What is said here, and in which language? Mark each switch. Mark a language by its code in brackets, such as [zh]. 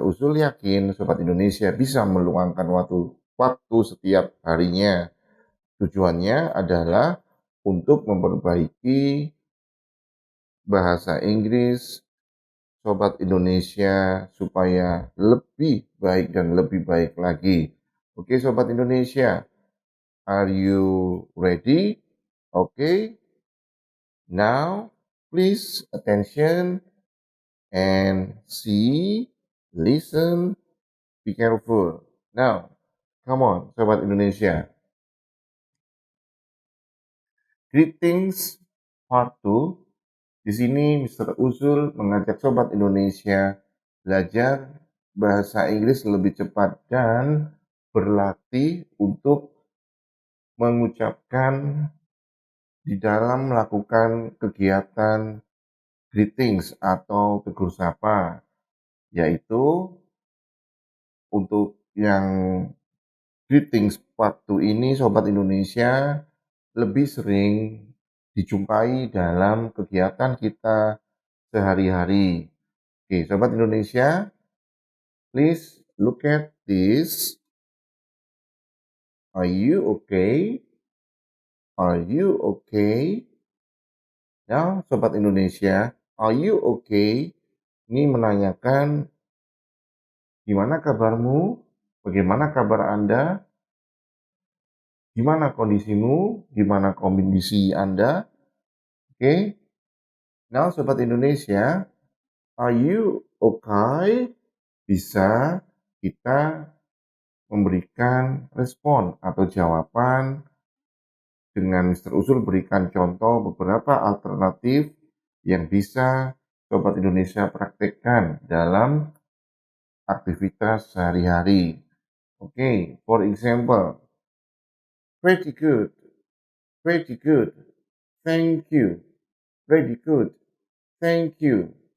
[id] Usul yakin Sobat Indonesia bisa meluangkan waktu setiap harinya. Tujuannya adalah untuk memperbaiki bahasa Inggris Sobat Indonesia supaya lebih baik dan lebih baik lagi. [en] Oke Sobat Indonesia, are you ready? Okay, now please attention and see, listen, be careful. Now, come on Sobat Indonesia. Greetings Part 2. [id] Di sini [en] Mr. [id] Usul mengajak Sobat Indonesia belajar bahasa Inggris lebih cepat dan berlatih untuk mengucapkan di dalam melakukan kegiatan greetings atau tegur sapa, yaitu untuk yang greetings part 2 ini Sobat Indonesia lebih sering dijumpai dalam kegiatan kita sehari-hari. [en] Oke, Sobat Indonesia, please look at this. Are you okay? Are you okay? Now, Sobat Indonesia, are you okay? [id] Ini menanyakan gimana kabarmu? Bagaimana kabar Anda? Gimana kondisimu? Gimana kondisi Anda? Oke. [en] Now, Sobat Indonesia, are you okay? [id] Bisa kita memberikan respon atau jawaban dengan Mr. Usul berikan contoh beberapa alternatif yang bisa Sobat Indonesia praktekkan dalam aktivitas sehari-hari. [en] Okay, for example, pretty good, thank you, pretty good, thank you.